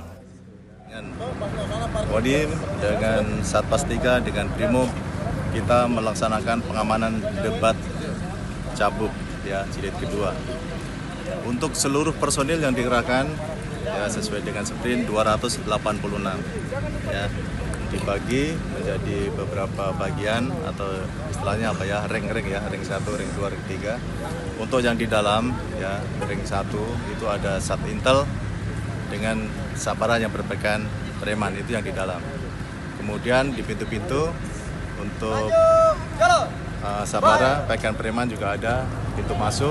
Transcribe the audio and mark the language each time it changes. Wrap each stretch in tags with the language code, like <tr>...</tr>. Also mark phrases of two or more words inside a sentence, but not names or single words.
<id>Dengan Kodim, dengan Satpas 3, dengan Brimob, kita melaksanakan pengamanan debat cabuk ya jilid kedua. Untuk seluruh personil yang dikerahkan ya sesuai dengan sprint 286 ya. Dibagi menjadi beberapa bagian atau istilahnya apa ya, ring-ring ya, ring 1, ring 2, ring 3. Untuk yang di dalam ya, ring 1 itu ada Sat Intel dengan sabara yang berpakaian preman, itu yang di dalam. Kemudian di pintu-pintu untuk sabara pakaian preman juga ada pintu masuk.</id>